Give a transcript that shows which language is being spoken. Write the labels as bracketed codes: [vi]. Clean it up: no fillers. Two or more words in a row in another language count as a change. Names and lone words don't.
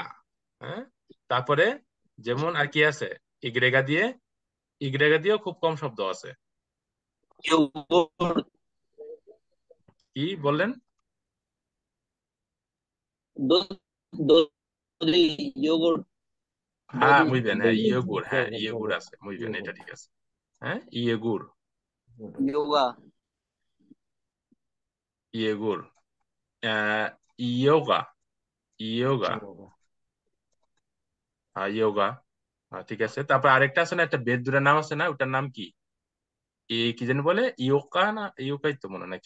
[bn] হ্যাঁ, তারপরে যেমন আর কি আছে, ইগ্রেগা দিয়েও খুব কম শব্দ আছে। কি বললেন? হ্যাঁ, [es] muy bien, [bn] হ্যাঁ, ইয়েগুর, হ্যাঁ ইয়েগুর আছে, [es] muy bien, [bn] এটা ঠিক আছে। হ্যাঁ, ইয়েগুর, ইয়েগুর, ইয়োগা, ইয়োগা, হ্যাঁ ইয়োগা, ঠিক আছে। তারপর আরেকটা আছে না, একটা বেদুরের নাম আছে না, ওটার নাম কি? কি জানি বলে, ইয়োকা না, ইয়োকাই তো মনে হয় নাকি,